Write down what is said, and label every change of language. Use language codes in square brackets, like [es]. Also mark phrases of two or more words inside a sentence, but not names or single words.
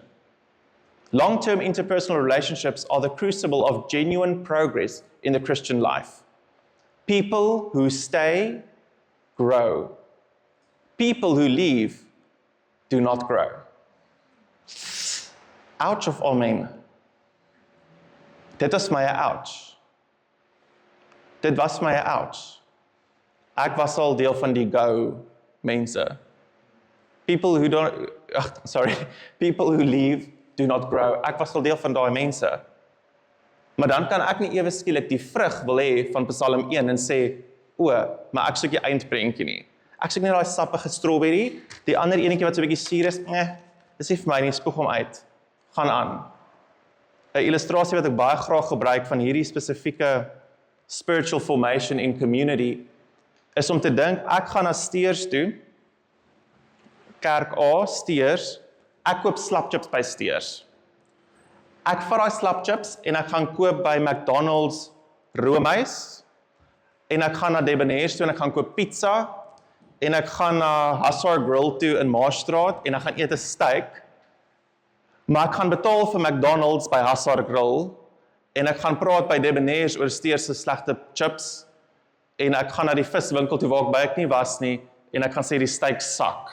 [en] Long-term interpersonal relationships are the crucible of genuine progress in the Christian life. People who stay, grow. People who leave, do not grow. [af] Ouch of amen. Dit was my ouch. Dit was my ouch. Ek was al deel van die go mense. [en] People who leave, do not grow. [af] Ek was al deel van daai mense. Maar dan kan ek nie ewe skielik die vrug wil hê van Psalm 1 en sê, maar ek soek die eindprentjie nie. Ek soek nie daai sappige strawberry, die ander enetjie wat so 'n bietjie suur is, dis nie vir my nie, spoeg hom uit. Gaan aan. 'n Illustrasie wat ek baie graag gebruik van hierdie spesifieke [en] spiritual formation in community, [af] is om te dink, ek gaan na Steers toe, kerk A, Steers, ek koop slapchips by Steers. Ek vat daai slapchips en ek gaan koop by McDonald's Roomhuis, en ek gaan na Debonair's toe en ek gaan koop pizza, en ek gaan na Hussar Grill toe in Maasstraat, en ek gaan eet 'n steak, maar ek gaan betaal vir McDonald's by Hussar Grill, en ek gaan praat by Debonair's oor Steers se slegte chips, en ek gaan na die viswinkel toe waar ek by ek nie was nie, en ek gaan sê die steak sak.